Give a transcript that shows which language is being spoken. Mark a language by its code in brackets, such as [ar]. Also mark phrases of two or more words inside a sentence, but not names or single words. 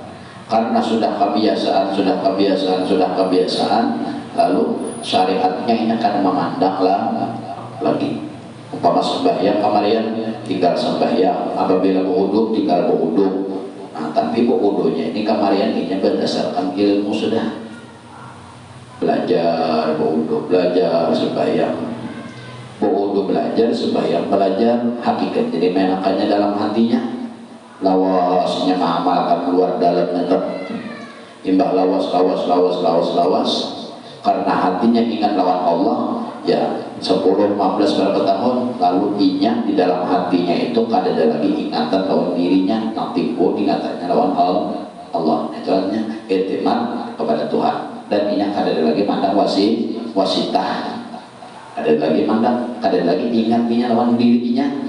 [id] Karena sudah kebiasaan, lalu syariatnya ini akan memandanglah lagi. Umpama sembahyang kemarin tinggal sembahyang, apabila berwudu tinggal berwudu. Nah, tapi berwudunya ini kemarin ini berdasarkan ilmu sudah. Belajar berwudu, belajar sembahyang. Berwudu belajar, sembahyang belajar, hakikat jadi menakannya dalam hatinya. [bjn] Lawasnya mengamalkan luar dalam tetap imbah lawas karena hatinya ingat lawan Allah ya 10, 15 berapa tahun lalu inya di dalam hatinya itu kada ada lagi ingatan lawan dirinya nanti ingatannya lawan Allah itu artinya iktimat kepada Tuhan dan inya kada ada lagi mandang wasitah ada lagi mandang kada ada lagi ingatnya lawan dirinya.